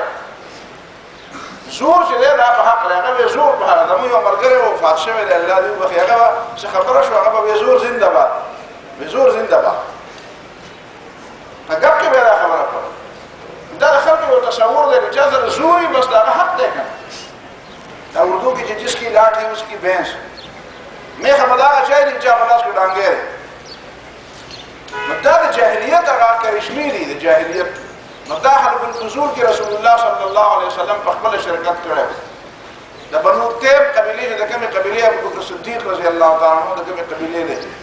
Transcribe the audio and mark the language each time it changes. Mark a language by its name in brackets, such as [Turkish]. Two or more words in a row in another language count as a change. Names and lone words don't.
[Pashto] زور چې دی دا په حق دی، هغه به زور په حق. زموږ یو ملګری وفات شوی دی، الله دې وبخښي، هغه به څه خبره شوه، هغه به زور زنده باد، زور زنده باد. په ګپ کې به دا خبره کوله. دا د خلکو یو تصور دی چې چا سره زور وي بس د هغه حق دی. که دا اردو کې چې [Urdu] جس کی لاٹھی اس کی بھینس، [Pashto] میخه به د هغه شی دی چې هغه لاس کې ډانګی دی. رسمي دي د جاهلیت. نو دا حلف الفضول کې رسول الله [Arabic] صلی الله علیه وسلم [Pashto] په خپل شرکت کړی. د بنو تیم قبیله د کومې قبیله ابو بکر صدیق [Arabic] رضی الله تعالی عنہ [Pashto] د کومې قبیله ده؟